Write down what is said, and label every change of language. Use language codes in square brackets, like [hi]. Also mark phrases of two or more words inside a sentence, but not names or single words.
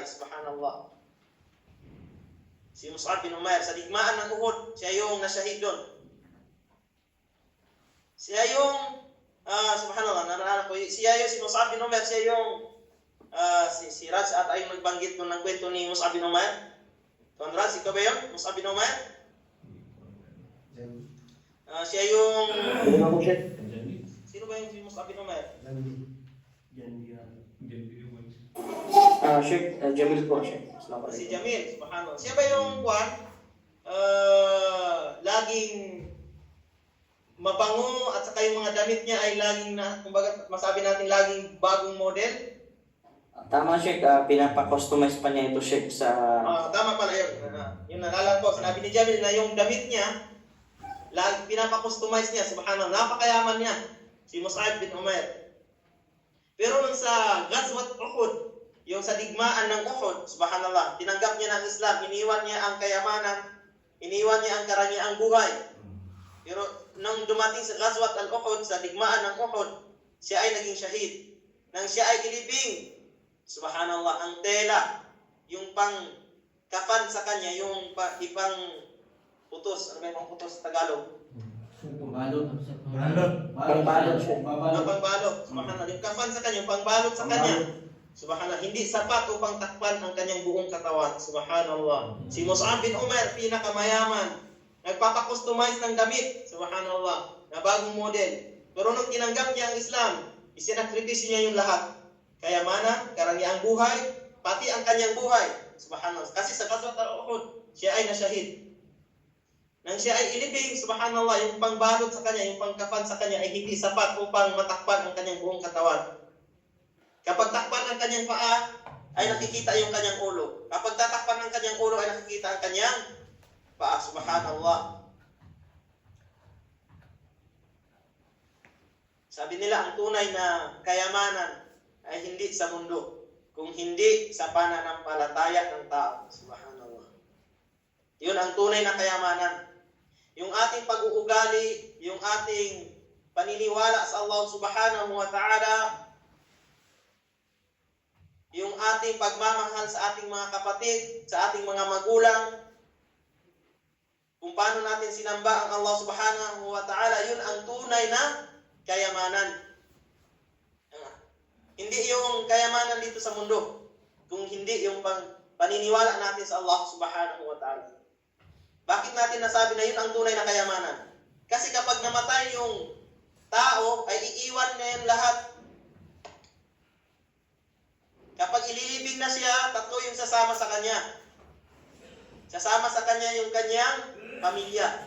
[tl] Subhanallah. Si Mus'ab bin Umair, sa digmaan ng Uhud, siya yung nasyahid doon. Siya yung, subhanallah, naalala ko, siya yung si Mus'ab bin Umair, siya yung, si Raj at ay nagbanggit nung ng kwento ni Mus'ab bin Umair. Tuan Raj, ikaw ba yun? Mus'ab bin Umair? Siya yung... Sino ba yung si Mus'ab bin Umair? Sheikh Jamil po, Sheikh. Si Jamil, subhanallah. Siya ba yung laging mabango at saka yung mga damit niya ay laging kumbaga masabi natin laging bagong model? Tama, Sheikh. Pinapa-customize pa niya ito, Sheikh, sa... Tama pala yun. Yung nalala ko, sinabi ni Jamil na yung damit niya, pinapa-customize niya, subhanallah. Napakayaman niya, si Mus'ab bin Umair. Pero nung sa Ghazwat Uhud, yung sa digmaan ng Uhud, subhanallah, tinanggap niya ng Islam, iniwan niya ang kayamanan, iniwan niya ang karangyahang buhay. Pero nung dumating sa Ghazwat al-Uhud, sa digmaan ng Uhud, siya ay naging shahid. Nang siya ay ilibing, subhanallah, ang tela, yung pang kafan sa kanya, yung ipang putos, ano ba yung putos sa Tagalog? Pangbalot. Pangbalot, Sheikh. Pangbalot. Subhanallah, yung kafan sa kanya, yung pangbalot sa kanya. Subhanallah, hindi sapat upang takpan ang kanyang buong katawan. Subhanallah. Si Mus'ab bin Umair, pinakamayaman. Nagpapakustomize ng damit. Subhanallah. Na bagong model. Pero nung tinanggap niya ang Islam, isinakripisyo niya yung lahat. Kayamanan, karangyahang buhay, pati ang kanyang buhay. Subhanallah. Kasi sa Ghazwat al-Uhud, siya ay nasyahid. Nang siya ay ilibing, subhanallah, yung pangbalot sa kanya, yung pangkafan sa kanya ay hindi sapat upang matakpan ang kanyang buong katawan. Kapag takpan ang kanyang paa, ay nakikita yung kanyang ulo. Kapag tatakpan ang kanyang ulo, ay nakikita ang kanyang paa. Subhanallah. Sabi nila, ang tunay na kayamanan ay hindi sa mundo, kung hindi sa pananampalataya ng tao. Subhanallah. Yun ang tunay na kayamanan. Yung ating pag-uugali, yung ating paniniwala sa Allah [ar] سبحانه وتعالى, [tl] yung ating pagmamahal sa ating mga kapatid, sa ating mga magulang, kung paano natin sinamba ang Allah [ar] سبحانه وتعالى, [tl] yun ang tunay na kayamanan. Hindi yung kayamanan dito sa mundo, kung hindi yung paniniwala natin sa Allah [ar] سبحانه وتعالى. [tl] Bakit natin nasabi na yun ang tunay na kayamanan? Kasi kapag namatay yung tao, ay iiwan na yung lahat. Kapag ililibing na siya, tatlo yung sasama sa kanya. Sasama sa kanya yung kanyang pamilya.